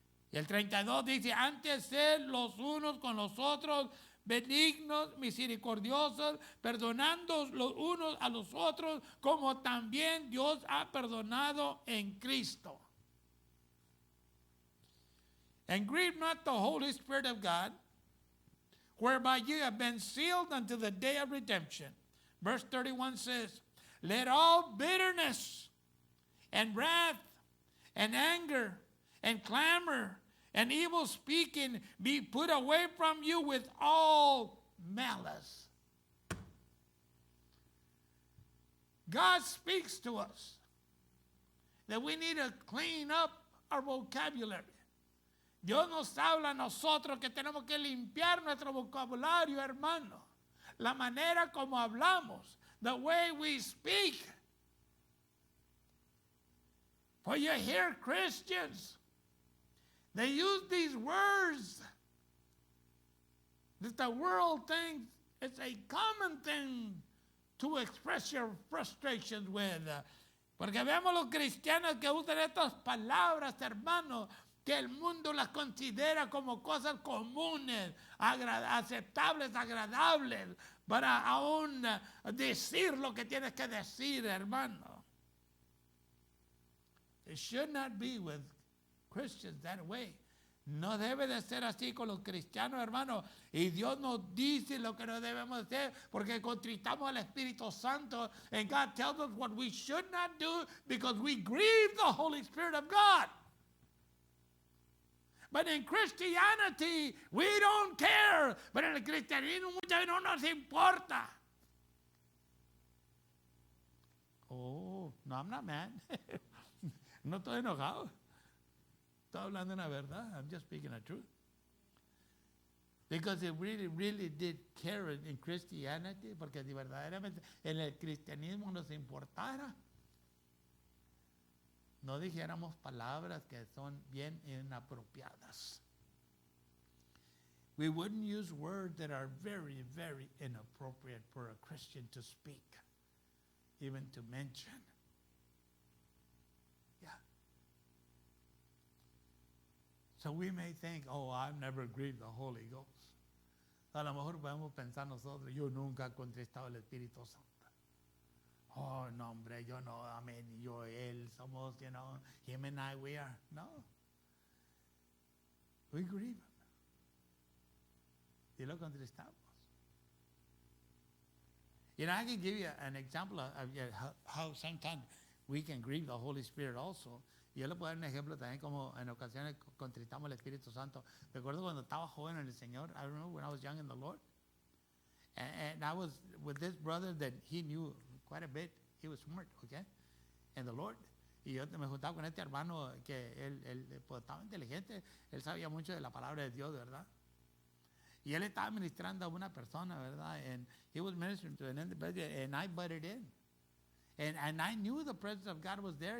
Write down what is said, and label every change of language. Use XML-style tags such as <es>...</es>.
<es>Y el 32 dice, antes sed los unos con los otros benignos, misericordiosos, perdonando los unos a los otros, como también Dios ha perdonado en Cristo.</es> <en>And grieve not the Holy Spirit of God, whereby you have been sealed unto the day of redemption. Verse 31 says, let all bitterness and wrath and anger and clamor and evil speaking be put away from you with all malice. God speaks to us that we need to clean up our vocabulary.</en> <es>Dios nos habla a nosotros que tenemos que limpiar nuestro vocabulario, hermano. La manera como hablamos,</es> <en>the way we speak. For you hear Christians, they use these words that the world thinks it's a common thing to express your frustrations with.</en> <es>Porque vemos los cristianos que usan estas palabras, hermanos, que el mundo las considera como cosas comunes, aceptables, agradables, para aún decir lo que tienes que decir, hermano.</es> <en>It should not be with Christians that way.</en> <es>No debe de ser así con los cristianos, hermano. Y Dios nos dice lo que no debemos hacer porque contristamos al Espíritu Santo.</es> <en>And God tells us what we should not do because we grieve the Holy Spirit of God. But in Christianity, we don't care.</en> <es>Pero en el cristianismo muchas veces no nos importa.</es> <en>Oh, no, I'm not mad.</en> <es>No estoy enojado. Estoy hablando una verdad.</es> <en>I'm just speaking the truth. Because it really, really did care in Christianity,</en> <es>porque si verdaderamente en el cristianismo nos importara, no dijéramos palabras que son bien inapropiadas.</es> <en>We wouldn't use words that are very, very inappropriate for a Christian to speak, even to mention. Yeah. So we may think, oh, I've never grieved the Holy Ghost.</en> <es>A lo mejor podemos pensar nosotros, yo nunca he contristado el Espíritu Santo. Oh, no, hombre, yo no, amén, yo, él, somos,</es> <en>him and I, we are.</en> <es>No.</es> <en>We grieve him.</en> <es>Y lo contristamos.</es> <en>I can give you an example of how sometimes we can grieve the Holy Spirit also.</en> <es>Y yo le puedo dar un ejemplo también como en ocasiones contristamos el Espíritu Santo. Recuerdo cuando estaba joven en el Señor,</es> <en>I remember when I was young in the Lord. And I was with this brother that he knew quite a bit. He was smart, okay, in the Lord.</en> <es>Y yo me juntaba con este hermano que él pues, estaba inteligente, él sabía mucho de la palabra de Dios, ¿verdad? Y él estaba ministrando a una persona, ¿verdad?</es> <en>And he was ministering to an individual, and I butted in. And I knew the presence of God was there.</en>